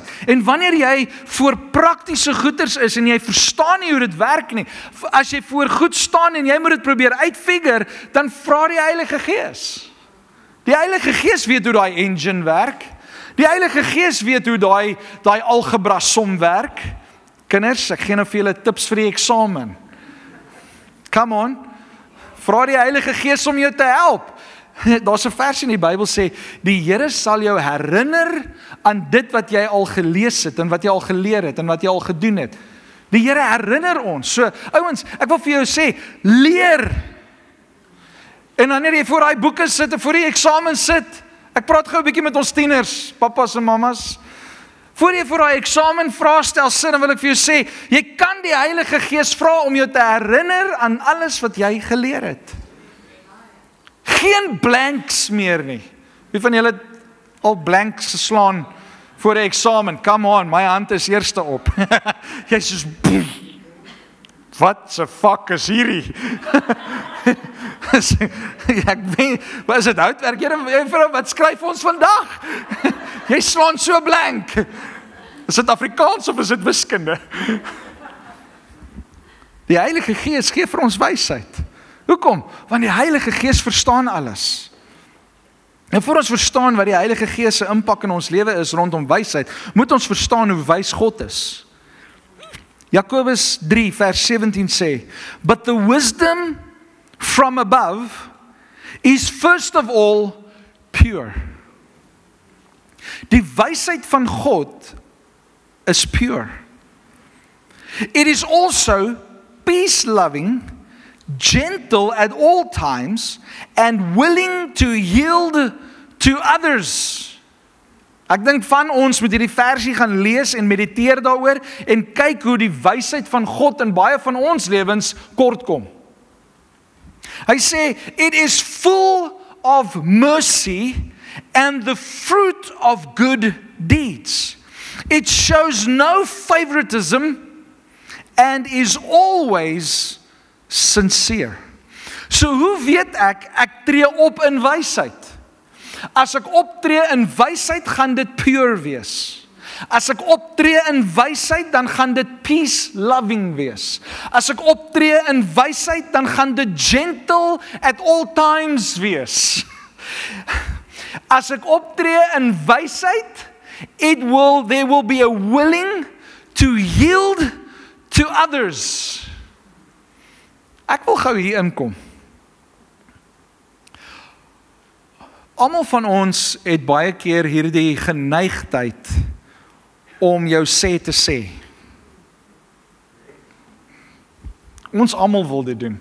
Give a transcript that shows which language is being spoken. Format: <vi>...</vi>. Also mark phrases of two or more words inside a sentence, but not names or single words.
<af>En wanneer jy voor praktiese goeders is en jy verstaan nie hoe dit werk nie, as jy voor goed staan en jy moet dit probeer uitfigure, dan vra die Heilige Gees. Die Heilige Gees weet hoe daai engine werk. Die Heilige Gees weet hoe daai algebra som werk. Kinders, ek gee nou vir julle tips vir die eksamen.</af> <en>Come on.</en> <af>Vra die Heilige Gees om jou te help. Daar's 'n vers in die Bybel sê, die Here sal jou herinner aan dit wat jy al gelees het, en wat jy al geleer het, en wat jy al gedoen het. Die Here herinner ons. So, ouens, ek wil vir jou sê, leer. En wanneer jy voor daai boeke sit, en voor die eksamen sit, ek praat gou 'n bietjie met ons tieners, papas en mamas, voor jy voor daai eksamen vraestel sit, dan wil ek vir jou sê, jy kan die Heilige Gees vra om jou te herinner aan alles wat jy geleer het. Geen blanks meer nie. Wie van julle het al blanks geslaan voor die eksamen?</af> <en>Come on,</en> <af>my hand is eerste op. Jy sê, wat se fuck is hierdie? Ek weet, wat is dit houtwerk? Juffrou, wat skryf ons vandag? Jy slaan so blank. Is dit Afrikaans of is dit wiskunde? Die Heilige Gees gee vir ons wysheid. Hoekom? Want die Heilige Gees verstaan alles. En voor ons verstaan wat die Heilige Gees se impak in ons lewe is rondom wysheid, moet ons verstaan hoe wys God is. Jakobus 3 vers 17 sê,</af> <en>"But the wisdom from above is first of all pure."</en> <af>Die wysheid van God is pure.</af> <en>It is also peace-loving, gentle at all times, and willing to yield to others.</en> <af>Ek dink van ons moet hierdie versie gaan lees en mediteer daaroor en kyk hoe die wysheid van God in baie van ons lewens kort kom. Hy sê,</af> <en>"It is full of mercy and the fruit of good deeds. It shows no favoritism and is always sincere."</en> <af>So hoe weet ek tree op in wysheid? As ek optree in wysheid, gaan dit pure wees. As ek optree in wysheid, dan gaan dit peace-loving wees. As ek optree in wysheid, dan gaan dit</af> <en>gentle at all times</en> <af>wees. As ek optree in wysheid,</af> <en>there will be a willing to yield to others.</en> <af>Ek wil gou hier inkom. Almal van ons het baie keer hierdie geneigtheid om jou sê te sê. Ons almal wil dit doen.</af>